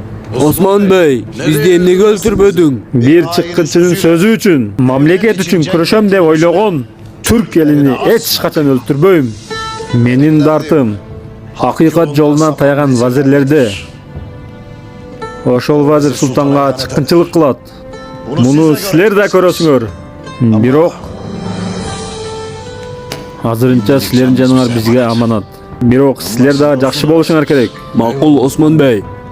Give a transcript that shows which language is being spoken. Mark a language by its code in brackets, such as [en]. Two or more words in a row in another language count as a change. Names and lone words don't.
[ky] Osman Bey, bizde emnege öldürmedin. Bir çıkkınçının sözü üçün, mamleket üçün kuruşam dep oylogon Türk elini hiç kaçan öldürбөйм. Menin dartım hakikat yolundan tayagan vazirlerde. Ошол вазир султанга чыккынчылык кылат. Муну силер да көрөсүңөр. Бирок азырынча силердин жаныңар бизге аманат. Бирок силер да жакшы болушуңар керек. Макул Osman Bey.